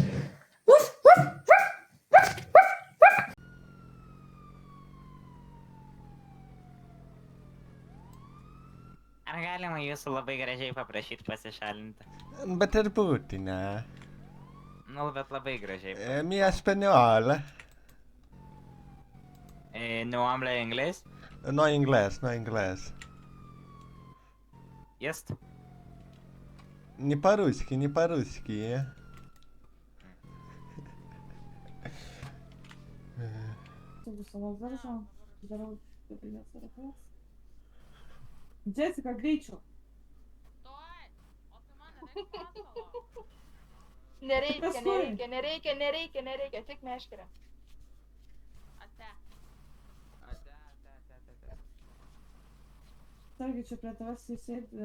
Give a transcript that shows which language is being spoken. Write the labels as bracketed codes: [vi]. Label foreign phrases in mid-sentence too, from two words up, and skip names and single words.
[lt] Ar galima jūsų labai gražiai paprašyti pasišalinti? Bet ir būti, ne. Nu, bet labai gražiai. [es] Mi español. No habla inglés? No inglés, no inglés. [pl] Jest? [ru] Не по-русски, не по-русски. Джессика, гречу. [lt] Nereikia, tik meškerę. Sargi čia prie tavęs įsėdi